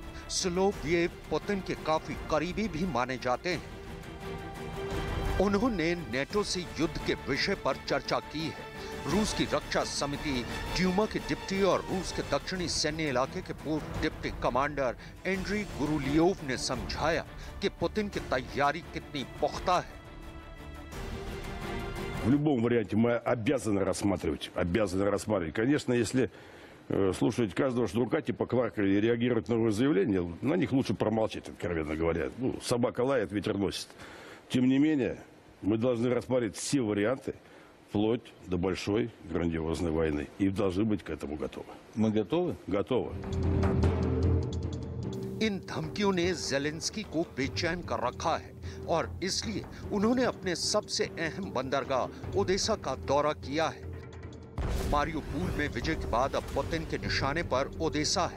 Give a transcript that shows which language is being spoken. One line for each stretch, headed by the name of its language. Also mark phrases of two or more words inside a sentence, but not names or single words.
Hindi: सोलोवेव पुतिन के काफी करीबी भी माने जाते हैं। उन्होंने नेटो से युद्ध के विषय पर चर्चा की है। रूस की रक्षा समिति ड्यूमा के डिप्टी और रूस के दक्षिणी सैन्य इलाके के पूर्व डिप्टी कमांडर एंड्री गुरुलियोव ने समझाया कि पुतिन की तैयारी कितनी पुख्ता है।
Russian: В любом варианте мы обязаны рассматривать. Конечно, если слушать каждого шнурка, типа Кларка, и реагировать на новые заявления, на них лучше промолчать, откровенно говоря. Собака лает, ветер носит. Тем не менее, мы должны рассматривать все варианты, вплоть до большой грандиозной войны. И должны быть к этому готовы. Мы готовы? Готовы.
Hindi: इन धमकियों ने ज़ेलेंस्की को बेचैन कर रखा है और इसलिए उन्होंने अपने सबसे अहम बंदरगाह ओडेसा का दौरा किया है। मारियोपोल में विजय के बाद अब पुतिन के निशाने पर ओडेसा है।